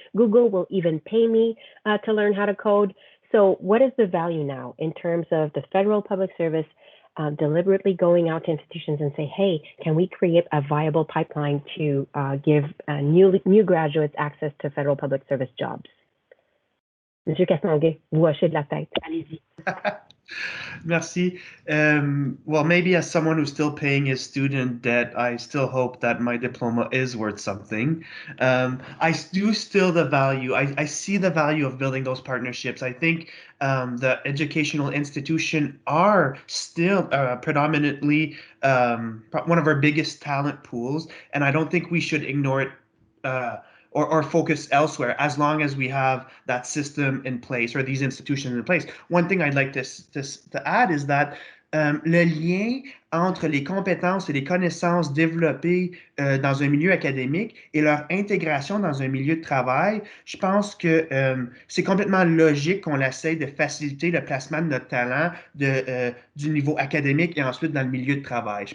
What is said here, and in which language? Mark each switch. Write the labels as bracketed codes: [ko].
[en] Google will even pay me to learn how to code. So what is the value now in terms of the federal public service deliberately going out to institutions and say, hey, can we create a viable pipeline to give new graduates access to federal public service jobs? [fr] Monsieur Castonguay, vous hochez de la tête. Allez-y. Merci. [en] Well, maybe as someone who's still paying his student debt, I still hope that my diploma is worth something. I do still the value. I see the value of building those partnerships. I think the educational institutions are still predominantly one of our biggest talent pools, and I don't think we should ignore it or focus elsewhere as long as we have that system in place or these institutions in place. One thing I'd like to add is that [fr] le lien entre les compétences et les connaissances développées dans un milieu académique et leur intégration dans un milieu de travail, je pense que c'est complètement logique qu'on essaye de faciliter le placement de notre talent du niveau académique et ensuite dans le milieu de travail.